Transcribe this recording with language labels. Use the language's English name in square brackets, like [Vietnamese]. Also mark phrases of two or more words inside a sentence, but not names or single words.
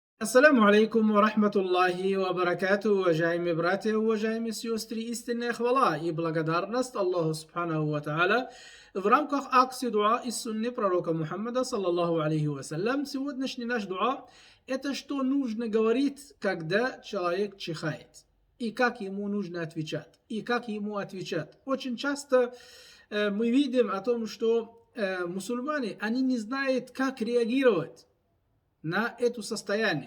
[Arabic] السلام عليكم ورحمة الله وبركاته, [Russian] уважаемые братья, уважаемые сестры, истинная хвала и благодарность Аллаху [Arabic] سبحانه وتعالى [Russian] в рамках акции дуа из сунны пророка Мухаммада, [Arabic] صلى الله عليه وسلم. [Russian] Сегодняшний наш дуа – это что нужно говорить, когда человек чихает, и как ему нужно отвечать, и как ему отвечать. Очень часто мы видим о том, что мусульмане, они не знают, как реагировать на это состояние.